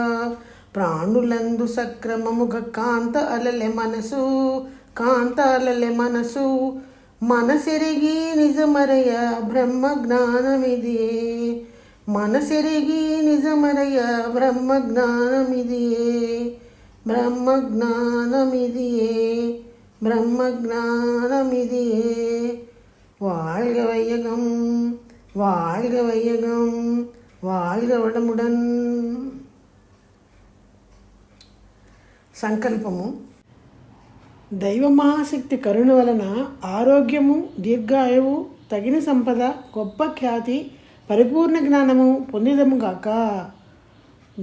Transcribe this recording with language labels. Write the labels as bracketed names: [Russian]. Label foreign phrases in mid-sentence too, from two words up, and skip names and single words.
[Telugu] ప్రాణులందు సక్రమముగ కాంత అలలె మనసు, కాంత అలలె మనసు మనసెరిగి నిజమరయ బ్రహ్మ జ్ఞానమిదియే, మనసెరిగి నిజమరయ బ్రహ్మ జ్ఞానమిదియే, బ్రహ్మ జ్ఞానమిదియే, బ్రహ్మ జ్ఞానమిదియే. [Tamil] வாழ்க வையகம், வாழ்க வையகம், வாழ்க வளமுடன். [Telugu] సంకల్పము. దైవమహాశక్తి కరుణ వలన ఆరోగ్యము, దీర్ఘాయువు, తగిన సంపద, గొప్ప ఖ్యాతి, పరిపూర్ణ జ్ఞానము పొందిదముగాక.